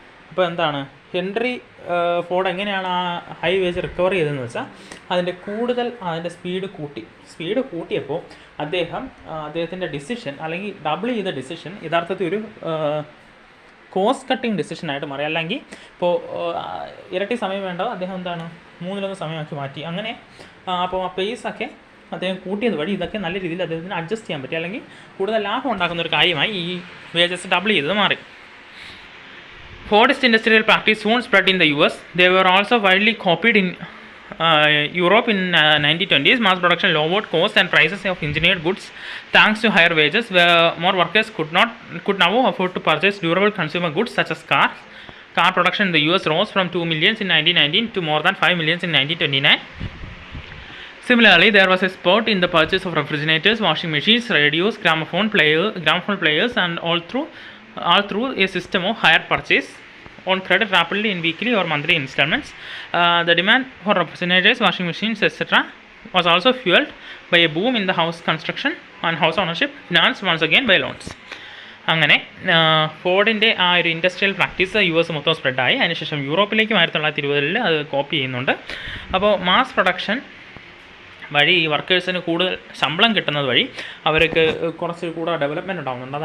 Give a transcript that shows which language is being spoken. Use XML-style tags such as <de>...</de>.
<ml>അപ്പോൾ Henry Ford എങ്ങനെയാണ് ആ ഹൈ വേജ് റിക്കവർ ചെയ്തതെന്ന് വെച്ചാൽ അതിൻ്റെ സ്പീഡ് കൂട്ടിയപ്പോൾ അദ്ദേഹത്തിൻ്റെ ഡിസിഷൻ അല്ലെങ്കിൽ ഡബിൾ ചെയ്ത ഡിസിഷൻ യഥാർത്ഥത്തിൽ ഒരു കോസ്റ്റ് കട്ടിങ് ഡിസിഷനായിട്ട് മാറി. അല്ലെങ്കിൽ ഇപ്പോൾ ഇരട്ടി സമയം വേണ്ടത് അദ്ദേഹം 3-1 സമയമാക്കി മാറ്റി. അങ്ങനെ അപ്പോൾ ആ പേസൊക്കെ അദ്ദേഹം കൂട്ടിയത് വഴി ഇതൊക്കെ നല്ല രീതിയിൽ അദ്ദേഹത്തിന് അഡ്ജസ്റ്റ് ചെയ്യാൻ പറ്റി, അല്ലെങ്കിൽ കൂടുതൽ ലാഭം ഉണ്ടാക്കുന്ന ഒരു കാര്യമായി ഈ വേജസ് ഡബിൾ ചെയ്തത് മാറി.</ml> <en>Ford's industrial practice soon spread in the US. They were also widely copied in Europe in 1920s. Mass production lowered costs and prices of engineered goods thanks to higher wages, where more workers could now afford to purchase durable consumer goods such as cars. Car production in the US rose from 2 million in 1919 to more than 5 million in 1929. Similarly, there was a spurt in the purchase of refrigerators, washing machines, radios, gramophone players, and all through a system of hire purchase on credit rapidly in weekly or monthly installments. The demand for refrigerators, washing machines, etc. was also fueled by a boom in the house construction and house ownership, financed once again by loans.</en> <ml>അങ്ങനെ ഫോർഡിൻ്റെ ആ ഒരു industrial practice US മൊത്തം സ്പ്രെഡായി. അതിനുശേഷം യൂറോപ്പിലേക്കും 1920 അത് copy ചെയ്യുന്നുണ്ട്. അപ്പോൾ mass production വഴി ഈ വർക്കേഴ്സിന് കൂടുതൽ ശമ്പളം കിട്ടുന്നത് വഴി അവർക്ക് കുറച്ച് കൂടുതൽ ഡെവലപ്മെൻറ്റ് ഉണ്ടാകുന്നുണ്ട്.</ml>